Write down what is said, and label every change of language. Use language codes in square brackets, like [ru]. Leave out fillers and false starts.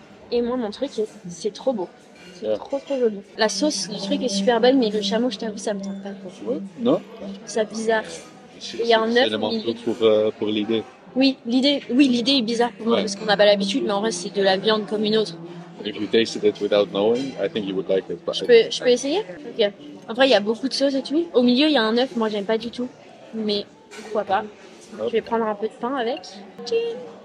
[fr] Et moi mon truc, c'est trop beau. C'est trop joli. La sauce du truc est super bonne, mais le chameau, je t'avoue, ça me tente pas trop. Non? Je trouve ça bizarre. Il y a un œuf C'est au milieu. pour l'idée. Oui, l'idée est bizarre pour moi Ouais. parce qu'on n'a pas l'habitude, mais en vrai, c'est de la viande comme une autre. [en] If you tasted it without knowing, I think you would like it. [fr] Je peux essayer? Ok. Après, il y a beaucoup de sauce et tout. Au milieu, il y a un œuf, moi, j'aime pas du tout. Mais pourquoi pas? Je vais prendre un peu de pain avec. Tching.